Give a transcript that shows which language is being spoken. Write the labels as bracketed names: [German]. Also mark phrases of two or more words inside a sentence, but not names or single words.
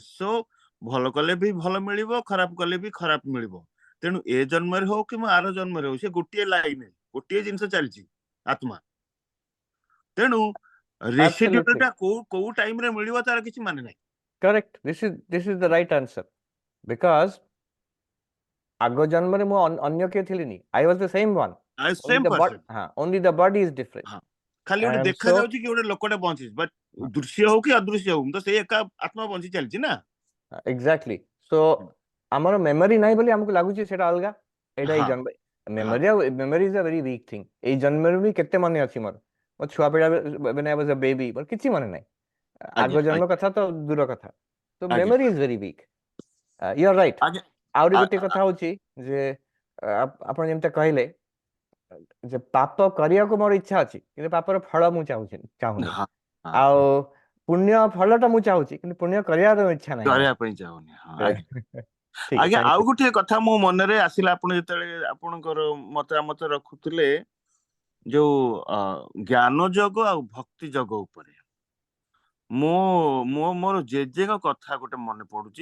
[Odia] ସୋ ଭଲ କଲେ ବି ଭଲ ମିଳିବ, ଖରାପ କଲେ ବି ଖରାପ ମିଳିବ। ତେଣୁ ଏ ଜନ୍ମରେ ହଉ କି ଆର ଜନ୍ମରେ ହଉ, ସେ ଗୋଟିଏ ଲାଇନ, ଗୋଟିଏ ଜିନିଷ ଚାଲିଛି ଆତ୍ମା। ତେଣୁ ରେସିଡ୍ୟୁଟା କୋଉ ଟାଇମରେ ମିଳିବ ତାର କିଛି ମାନେ ନାହିଁ। [English] Correct. This is the right answer, because [Odia] ଆଗ ଜନ୍ମରେ ମୁଁ ଅନ୍ୟ କିଏ ଥିଲିନି. [English] I was the same one. Only the body is different. [Odia] ଖାଲି ଗୋଟେ ଦେଖାଯାଉଛି କି ଗୋଟେ ଲୋକଟେ ବଞ୍ଚିଛି, ବଟ୍ ଦୃଶ୍ୟ ହଉ କି ଅଦୃଶ୍ୟ ହଉ, ତ ସେଇ ଏକା ଆତ୍ମା ବଞ୍ଚି ଚାଲିଛି ନା। [English] Exactly. [Odia] So ଆମର ମେମୋରି ନାହିଁ ବୋଲି ଆମକୁ ଲାଗୁଛି ସେଟା ଅଲଗା। ଏଇଟା ଏଇ ଜନ୍ମ [English] memory is a very weak thing. [Odia] ଏଇ ଜନ୍ମରେ ବି କେତେ ମନେ ଅଛି ମୋର ଛୁଆ ପିଲା, [English] when I was a baby, [Odia] ମୋର କିଛି ମନେ ନାହିଁ। ଆଗ ଜନ୍ମ କଥା ତ ଦୂର କଥା। [English] So memory is very weak. You are right. [Odia] ଆହୁରି ଗୋଟେ କଥା ହଉଛି ଯେ ଆପଣ ଯେମିତି କହିଲେ ଯେ ପାପ କରିବାକୁ ମୋର ଇଚ୍ଛା ଅଛି, କିନ୍ତୁ ପାପର ଫଳ ମୁଁ ଚାହୁଁନି। ଆଉ ପୁଣ୍ୟ ଫଳଟା ମୁଁ ଚାହୁଁଛି, କିନ୍ତୁ ପୁଣ୍ୟ କରିବାର ଇଚ୍ଛା ନାହିଁ, କରିବା ପାଇଁ ଚାହୁଁନି। ଆଜ୍ଞା ଆଉ ଗୋଟେ କଥା ମୋ ମନରେ ଆସିଲା, ଆପଣ ଯେତେବେଳେ ଆପଣଙ୍କର ମତାମତ ରଖୁଥିଲେ ଯୋଉ ଜ୍ଞାନ ଯୋଗ ଆଉ ଭକ୍ତି ଯୋଗ ଉପରେ, ମୋର ଜେଜେଙ୍କ କଥା ଗୋଟେ ମନେ ପଡୁଛି।